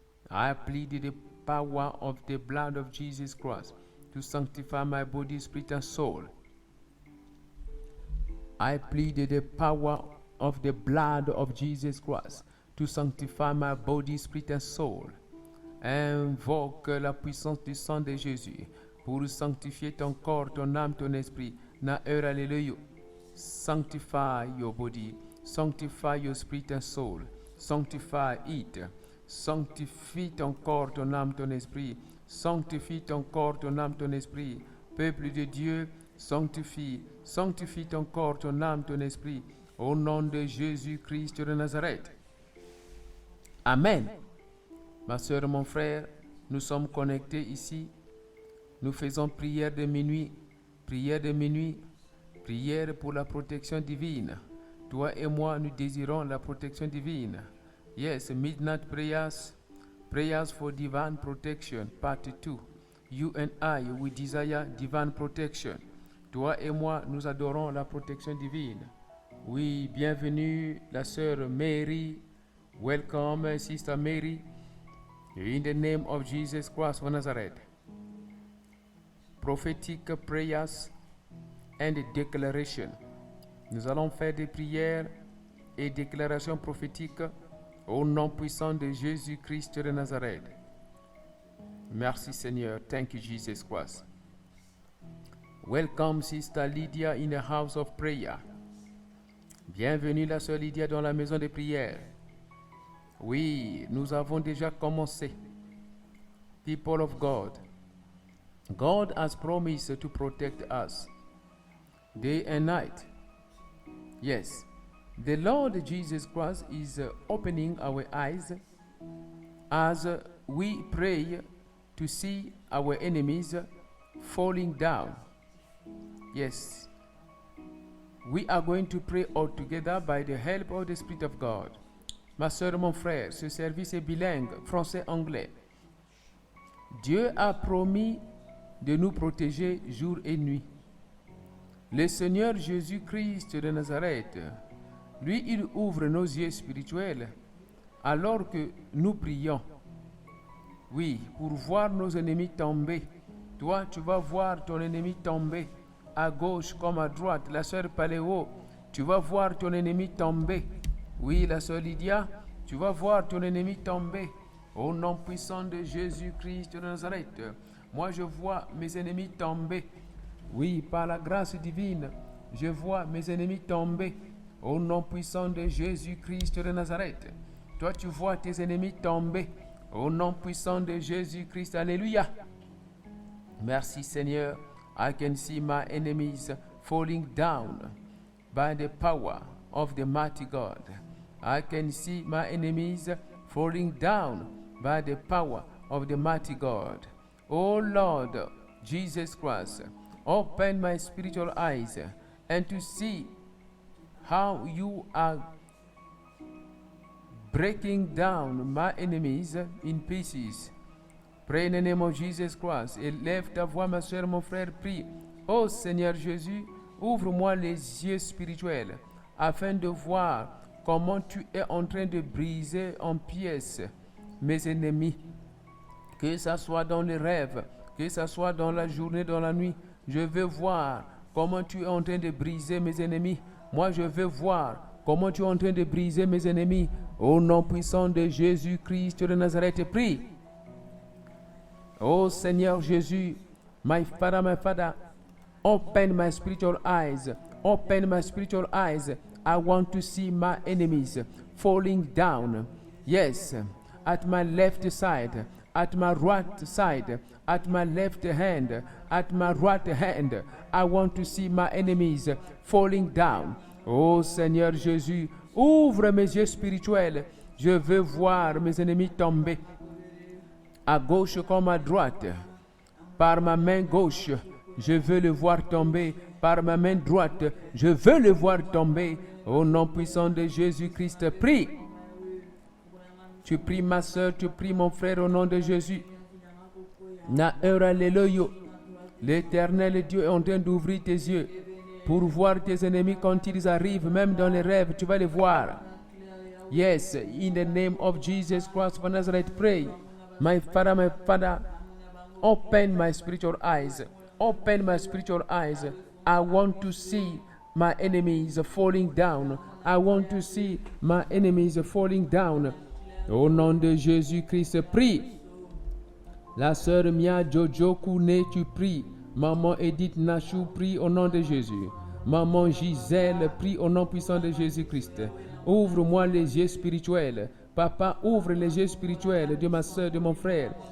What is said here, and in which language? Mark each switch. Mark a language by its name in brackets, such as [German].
[English] I plead the power of the blood of Jesus Christ to sanctify my body, spirit, and soul. I plead the power of the blood of Jesus Christ to sanctify my body, spirit, and soul. [French] Invoque la puissance du sang de Jésus pour sanctifier ton corps, ton âme, ton esprit. Na hallelujah. [English] Sanctify your body, sanctify your spirit and soul, sanctify it. [French] Sanctifie ton corps, ton âme, ton esprit. Sanctifie ton corps, ton âme, ton esprit. Peuple de Dieu, sanctifie ton corps, ton âme, ton esprit. Au nom de Jésus-Christ de Nazareth. Amen. Ma soeur, mon frère, nous sommes connectés ici. Nous faisons prière de minuit, prière pour la protection divine. Toi et moi, nous désirons la protection divine. [English] Yes, midnight prayers for divine protection, part 2. You and I, we desire divine protection. [French] Toi et moi, nous adorons la protection divine. Oui, bienvenue la sœur Mary. [English] Welcome, Sister Mary. In the name of Jesus Christ of Nazareth. Prophetic prayers and declaration. [French] Nous allons faire des prières et déclarations prophétiques au nom puissant de Jésus-Christ de Nazareth. Merci Seigneur. [English] Thank you Jesus Christ. Welcome Sister Lydia in the house of prayer. [French] Bienvenue la sœur Lydia dans la maison de prière. Oui, nous avons déjà commencé. [English] People of God, God has promised to protect us day and night. Yes, the Lord Jesus Christ is opening our eyes as we pray to see our enemies falling down. Yes, we are going to pray all together by the help of the Spirit of God. [French] Ma soeur, mon frère, ce service est bilingue, français-anglais. Dieu a promis de nous protéger jour et nuit. Le Seigneur Jésus-Christ de Nazareth, lui, il ouvre nos yeux spirituels alors que nous prions. Oui, pour voir nos ennemis tomber. Toi, tu vas voir ton ennemi tomber à gauche comme à droite. La sœur Paléo, tu vas voir ton ennemi tomber. Oui, la sœur Lydia, tu vas voir ton ennemi tomber. Au nom puissant de Jésus-Christ de Nazareth, moi je vois mes ennemis tomber. Oui, par la grâce divine, je vois mes ennemis tomber. Au nom puissant de Jésus-Christ de Nazareth. Toi, tu vois tes ennemis tomber. Au nom puissant de Jésus-Christ. Alléluia. Merci Seigneur. [English] I can see my enemies falling down by the power of the mighty God. I can see my enemies falling down by the power of the mighty God. Oh Lord Jesus Christ, open my spiritual eyes and to see how you are breaking down my enemies in pieces. Pray in the name of Jesus Christ. [French] Élève ta voix, ma soeur, mon frère, prie. Oh Seigneur Jésus, ouvre-moi les yeux spirituels afin de voir comment tu es en train de briser en pièces mes ennemis. Que ça soit dans les rêves, que ça soit dans la journée, dans la nuit, je veux voir comment tu es en train de briser mes ennemis. Moi, je veux voir comment tu es en train de briser mes ennemis. Au nom puissant de Jésus-Christ de Nazareth, prie. Oh Seigneur Jésus, [English] my Father, open my spiritual eyes. Open my spiritual eyes. I want to see my enemies falling down. Yes, at my left side, at my right side, at my left hand, at my right hand. I want to see my enemies falling down. [French] Oh Seigneur Jésus, ouvre mes yeux spirituels. Je veux voir mes ennemis tomber, à gauche comme à droite. Par ma main gauche, je veux le voir tomber. Par ma main droite, je veux le voir tomber. Au nom puissant de Jésus-Christ, prie. Tu pries ma soeur, tu pries mon frère au nom de Jésus. Na Alléluia. L'Éternel Dieu est en train d'ouvrir tes yeux pour voir tes ennemis quand ils arrivent, même dans les rêves, tu vas les voir. [English] Yes, in the name of Jesus Christ of Nazareth, pray. My Father, open my spiritual eyes. Open my spiritual eyes. I want to see my enemies falling down. I want to see my enemies falling down. [French] Au nom de Jésus-Christ, prie. La sœur Mia Jojo Kouné, tu pries. Maman Edith Nachou, prie au nom de Jésus. Maman Gisèle, prie au nom puissant de Jésus-Christ. Ouvre-moi les yeux spirituels. Papa, ouvre les yeux spirituels de ma soeur, de mon frère.